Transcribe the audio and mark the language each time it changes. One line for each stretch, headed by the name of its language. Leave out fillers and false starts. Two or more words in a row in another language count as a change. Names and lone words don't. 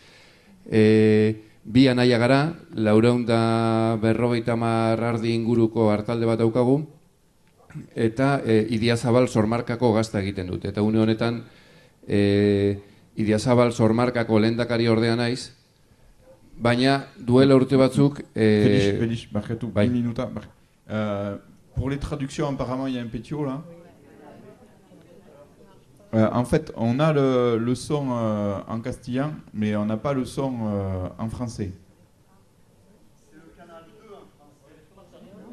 Basque: Bi anaia gara, 450 ardi inguruko hartalde bat daukagu, eta Idiazabal Sormarkako gazta egiten dut. Eta une honetan, Idiazabal Sormarkako lehendakari ordea naiz, baina duela urte batzuk... Félix, barkatu, 1 minuta.
French: Pour les traductions, apparemment, il y a un pétio, là. En fait, on a le son en castillan, mais on n'a pas le son en français. C'est le canal 2 en français.